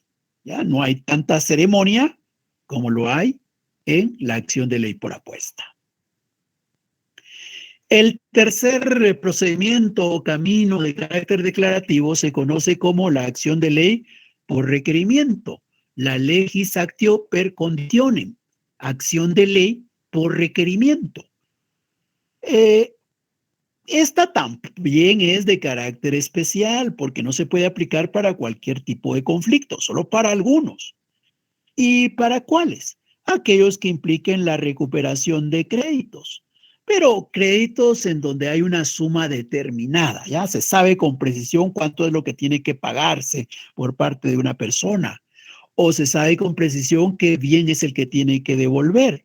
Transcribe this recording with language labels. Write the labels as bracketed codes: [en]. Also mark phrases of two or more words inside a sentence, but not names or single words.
[es] Ya no hay tanta ceremonia como lo hay en la acción de ley por apuesta. El tercer procedimiento o camino de carácter declarativo se conoce como la acción de ley por requerimiento, la [la] legis actio per conditionem, [es] acción de ley por requerimiento. Esta también es de carácter especial porque no se puede aplicar para cualquier tipo de conflicto, solo para algunos. ¿Y para cuáles? Aquellos que impliquen la recuperación de créditos, pero créditos en donde hay una suma determinada, ya se sabe con precisión cuánto es lo que tiene que pagarse por parte de una persona, o se sabe con precisión qué bien es el que tiene que devolver.